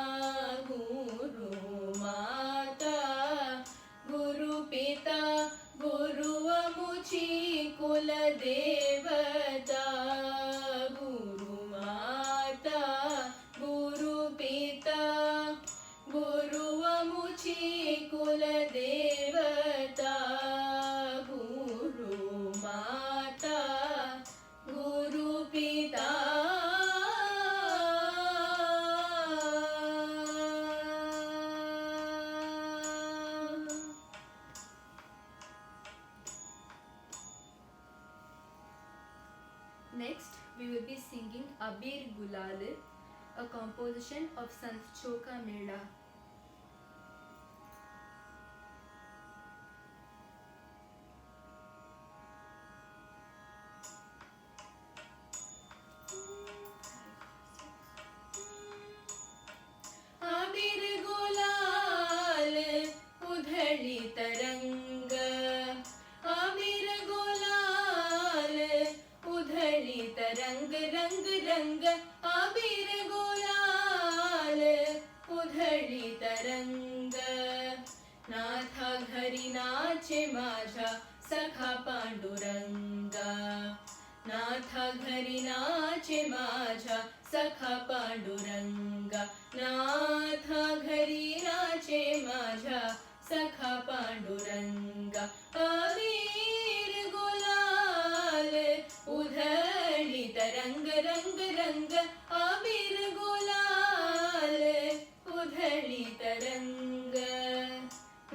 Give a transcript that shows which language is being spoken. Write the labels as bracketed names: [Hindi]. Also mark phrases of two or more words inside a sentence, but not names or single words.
[Marathi] गुरु माता, गुरु पिता, गुरु आमुची कुल देवता, गुरु माता, गुरु पिता, गुरु आमुची कुल देवता, गुरु माता, गुरु पिता. [English] Next, we will be singing Abir Gulal, a composition of Sant Choka Mela. [Marathi] अबीर गुलाल उधळी तरंग, अबीर गुलाल उधळी तरंग, रंग रंग, अबीर गुलाल उधळी तरंग, नाथा घरी नाचे माझा सखा पांडुरंगा, नाथा घरी नाचे माझा सखा पांडुरंगा, नाथा घरी नाचे माझा सखा पांडुरंगा, अबीर गुलाल उधळी तरंग रंग रंग, अबीर गुलाल उधळी तरंग,